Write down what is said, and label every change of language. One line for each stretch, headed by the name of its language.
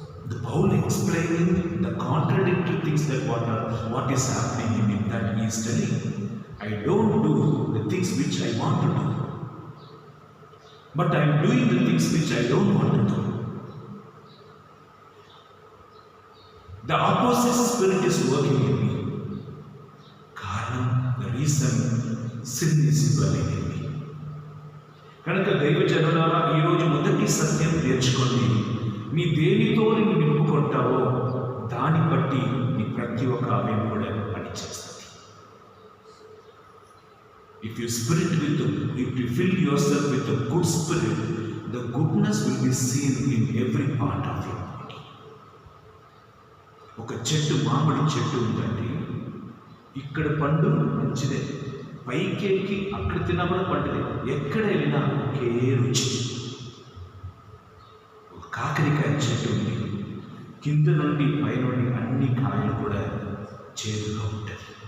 English: The Paul explaining the contradictory things that what is happening in him, that he is telling, I don't do the things which I want to do, but I am doing the things which I don't want to do. The opposite spirit is working in me. Karanam, the reason sin is dwelling in me.
Telugu: కనుక దైవజనులారా, ఈరోజు మొదటి సత్యం నేర్చుకోండి. నీ దేనితో నిన్ను నింపుకుంటావో దాన్ని బట్టి నీ ప్రతి ఒక్క అవయం కూడా పనిచేస్తుంది.
English: If you fill yourself with a good spirit, the goodness will be seen in every part of your body.
Telugu: ఒక చెట్టు, మామిడి చెట్టు ఉందండి, ఇక్కడ పండు మంచిదే, పైకెక్కి అక్కడ తిన్నా కూడా పండుదే, ఎక్కడ వెళ్ళినా ఒకే రుచి. ఒక కాకరకాయ చెట్టు ఉంది, కింద నుండి పై నుండి అన్ని కాయలు కూడా చేదుగా ఉంటుంది.